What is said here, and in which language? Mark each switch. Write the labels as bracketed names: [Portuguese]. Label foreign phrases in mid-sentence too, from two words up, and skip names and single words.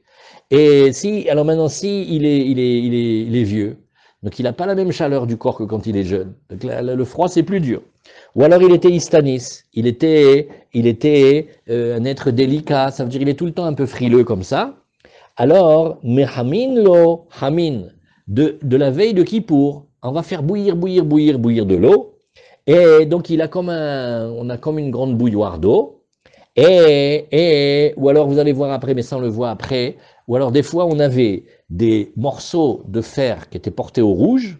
[French] Et si, alors maintenant, si il est vieux, donc il n'a pas la même chaleur du corps que quand il est jeune. Donc le froid, c'est plus dur. Ou alors il était Istanis, il était un être délicat, ça veut dire il est tout le temps un peu frileux comme ça. Alors, [Hebrew] mehamin lo hamin, [French] de la veille de Kippour, on va faire bouillir de l'eau. Et donc, on a comme une grande bouilloire d'eau. Ou alors, vous allez voir après, mais ça on le voit après. Ou alors, des fois, on avait des morceaux de fer qui étaient portés au rouge.